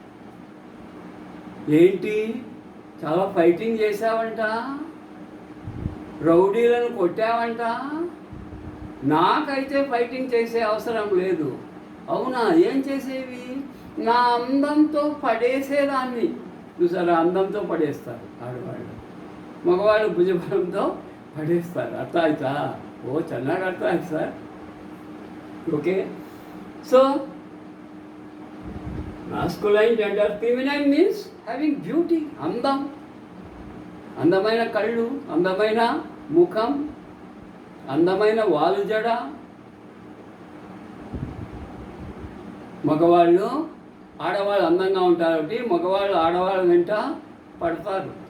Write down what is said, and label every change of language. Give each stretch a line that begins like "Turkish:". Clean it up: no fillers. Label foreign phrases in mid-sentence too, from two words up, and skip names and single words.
Telugu: ఏంటి, చాలా ఫైటింగ్ చేశావంట, రౌడీలను కొట్టావంట. నాకైతే ఫైటింగ్ చేసే అవసరం లేదు. అవునా, ఏం చేసేవి? నా అందంతో పడేసేదాన్ని. చూసారా, అందంతో పడేస్తారు ఆడవాళ్ళు. మగవాళ్ళు భుజబలంతో పడేస్తారు.
Kannada: ಅರ್ಥ ಆಯ್ತಾ? ಓ, ಚೆನ್ನಾಗಿ ಅರ್ಥ ಆಯ್ತು ಸರ್.
Telugu: ఓకే.
English: సో masculine gender, feminine means having beauty,
Telugu: అందం, అందమైన కళ్ళు, అందమైన ముఖం, అందమైన వాలు జడ. మగవాళ్ళు ఆడవాళ్ళు అందంగా ఉంటారు కాబట్టి మగవాళ్ళు ఆడవాళ్ళ వెంట పడతారు.